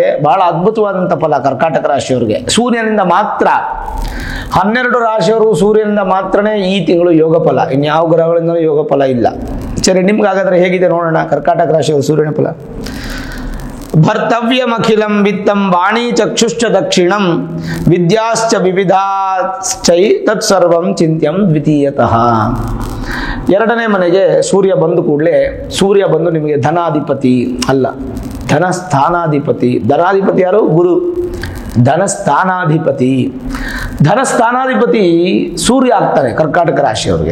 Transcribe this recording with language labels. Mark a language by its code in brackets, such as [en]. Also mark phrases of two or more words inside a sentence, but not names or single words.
[kn] ಬಹಳ ಅದ್ಭುತವಾದಂಥ ಫಲ ಕರ್ಕಾಟಕ ರಾಶಿಯವರಿಗೆ. ಸೂರ್ಯನಿಂದ ಮಾತ್ರ 12 ರಾಶಿಯವರು ಸೂರ್ಯನಿಂದ ಮಾತ್ರನೇ ಈ ತಿಂಗಳು ಯೋಗ ಫಲ, ಇನ್ಯಾವ ಗ್ರಹಗಳಿಂದ ಯೋಗ ಫಲ ಇಲ್ಲ. ಸರಿ, ನಿಮ್ಗಾಗಾದ್ರೆ ಹೇಗಿದೆ ನೋಡೋಣ ಕರ್ಕಾಟಕ ರಾಶಿಯವರು ಸೂರ್ಯನ ಫಲ. [sa] ಭರ್ತವ್ಯಮಖಿಲಂ ವಿತ್ತಂ ವಾಣಿ ಚಕ್ಷುಶ್ಚ ದಕ್ಷಿಣಂ ವಿದ್ಯಾಶ್ಚ ವಿವಿಧಾಶ್ಚೈ ತತ್ಸರ್ವಂ ಚಿಂತ್ಯಂ ದ್ವಿತೀಯತಃ. [kn] 2ನೇ ಮನೆಗೆ ಸೂರ್ಯ ಬಂದು ಕೂಡಲೇ, ಸೂರ್ಯ ಬಂದು ನಿಮಗೆ ಧನಾಧಿಪತಿ ಅಲ್ಲ, ಧನಸ್ಥಾನಾಧಿಪತಿ. ಧನಾಧಿಪತಿ ಯಾರು? ಗುರು. ಧನಸ್ಥಾನಾಧಿಪತಿ ಸೂರ್ಯ ಆಗ್ತಾರೆ ಕರ್ಕಾಟಕ ರಾಶಿಯವರಿಗೆ.